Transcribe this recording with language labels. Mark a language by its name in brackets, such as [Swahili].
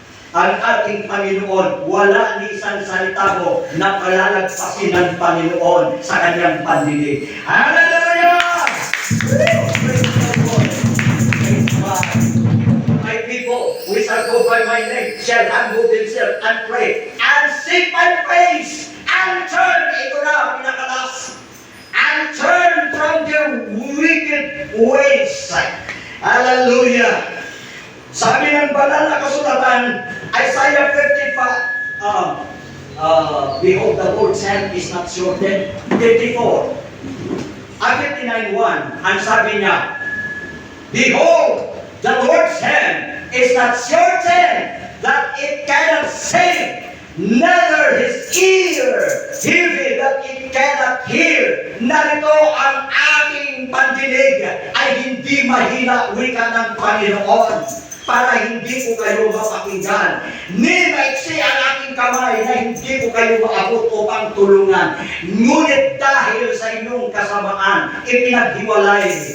[Filipino] Ang ating Panginoon, wala ni isang salita mo na palalagpasin ng Panginoon sa kanyang pandinig. Hallelujah! [English] Praise the Lord. Praise God. My people, which shall go by my name, shall humble themselves and pray, and seek my face, and turn, [Filipino] ito na, pinakalas, [English] and turn from their wicked ways. Hallelujah. [Filipino] Sabi ng banal na kasulatan, [English] Isaiah 55, behold, the Lord's hand is not shortened. 54, 59:1, [Filipino] ang sabi niya, [English] behold, the Lord's hand is not shortened, that it cannot save, neither his ear heavy, that it cannot hear. [Filipino] Narito ang aking pandinig ay hindi mahina, wika ng Panginoon, para hindi ko kayo mapakinggan. Ni maiksi ang aking kamay na hindi ko kayo maabot upang tulungan. Ngunit dahil sa inyong kasamaan, ipinaghiwalay.